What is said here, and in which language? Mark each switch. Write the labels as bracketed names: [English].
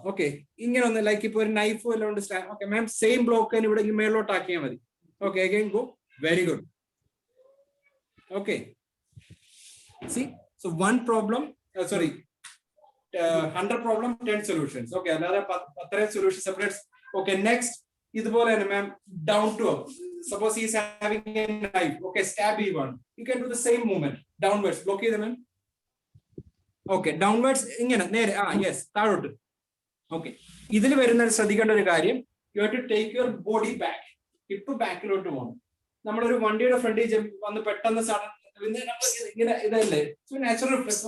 [Malayalam] Okay, ഇങ്ങനെ ഒന്ന് like ഇപ്പൊ ഒരു നൈഫ് വല്ലതും ഉണ്ട്. ഓക്കെ മാം, സെയിം ബ്ലോക്ക് ഇവിടെ മേളിലോട്ട് ആക്കിയാൽ മതി. Okay, again go. Very good. Okay, C so 1 problem, sorry 100 problem 10 solutions. Okay, അല്ലാതെ 10 സൊല്യൂഷൻ സെപ്പറേറ്റ്. ഓക്കെ, നെക്സ്റ്റ് ഇതുപോലെ തന്നെ മാം, down to up. [English] Suppose he is having a knife. Okay, stab E1. You can do the same movement. [Malayalam] Downwards. Block ചെയ്ത മാം. Okay, downwards ഇങ്ങനെ നേരെ. Yes, താഴോട്ട്. Okay, ഇതിൽ വരുന്ന ശ്രദ്ധിക്കേണ്ട ഒരു കാര്യം, [English] You have to take your body back. [Malayalam] Hip ബാക്കിലോട്ട് പോകണം. നമ്മളൊരു വണ്ടിയുടെ ഫ്രണ്ടിൽ വന്ന് പെട്ടെന്ന് ഇങ്ങനെ ഇതല്ലേ, നാച്ചുറൽ റിഫ്ലെക്സ്.